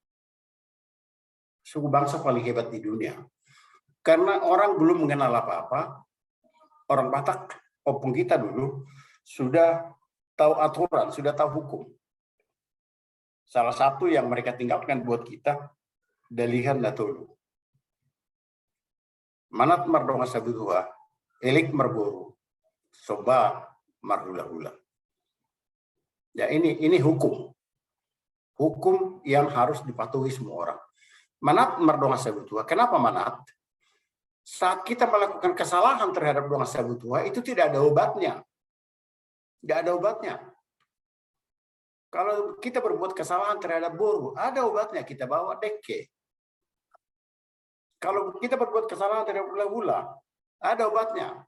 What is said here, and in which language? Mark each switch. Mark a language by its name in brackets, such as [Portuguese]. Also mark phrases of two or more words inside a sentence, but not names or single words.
[Indonesian] Suku bangsa paling hebat di dunia. Karena orang belum mengenal apa-apa, orang Batak, opung kita dulu sudah tahu aturan, sudah tahu hukum. Salah satu yang mereka tinggalkan buat kita, Dalihan Natolu. [Batak Toba] Manat mardonga sabutua, elik marboru, soba marhula-hula. [Indonesian] Ya ini hukum. Hukum yang harus dipatuhi semua orang. [Batak Toba] Manat mardonga sabutua. [Indonesian] Kenapa manat? Saat kita melakukan kesalahan terhadap [Batak Toba] donga sabutua, [Indonesian] itu tidak ada obatnya. Tidak ada obatnya. Kalau kita berbuat kesalahan terhadap boru, ada obatnya, kita bawa deke. Kalau kita berbuat kesalahan terhadap hula-hula, ada obatnya.